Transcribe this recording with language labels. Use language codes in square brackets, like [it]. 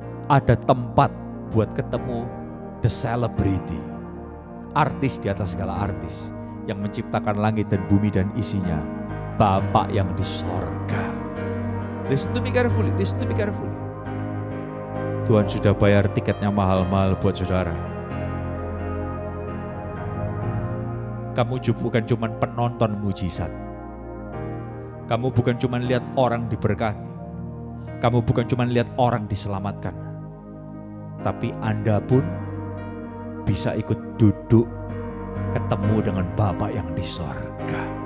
[id] Ada tempat buat ketemu [en] the celebrity, [id] artis di atas segala artis, yang menciptakan langit dan bumi dan isinya, Bapa yang di sorga. [en] Listen to me carefully, listen to me carefully. [id] Tuhan sudah bayar tiketnya mahal-mahal buat saudara. Kamu bukan cuma penonton mujizat. Kamu bukan cuma lihat orang diberkati. Kamu bukan cuma lihat orang diselamatkan. Tapi Anda pun bisa ikut duduk ketemu dengan Bapa yang di sorga.